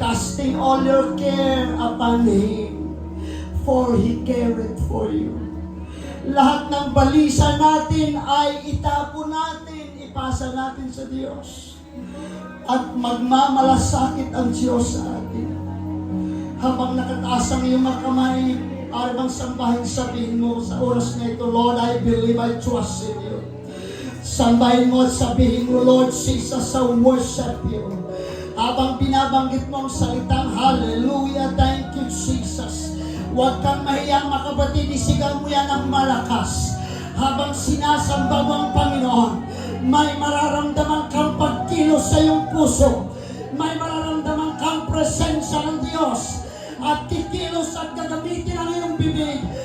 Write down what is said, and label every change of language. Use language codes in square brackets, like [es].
[en] Casting all your care upon Him, for He careth for you. [tl] Lahat ng balisa natin ay itapon natin, ipasa natin sa Diyos. At magmamalasakit ang Diyos sa atin. Habang nakataas ang iyong mga kamay, arabang sambahin, sabihin mo sa oras na ito, [en] Lord, I believe, I trust in you. [tl] Sambahin mo at sabihin mo, [en] Lord Jesus, I worship you. [tl] Habang binabanggit mo ang salitang, hallelujah, [en] thank you, Jesus. [tl] Huwag kang mahiyang, mga kapatid, isigaw mo yan ng malakas. Habang sinasamba mo ang Panginoon, may mararamdaman kang pagkilos sa iyong puso. May mararamdaman kang presensya ng Diyos. At kikilos at gagamitin ang iyong bibig.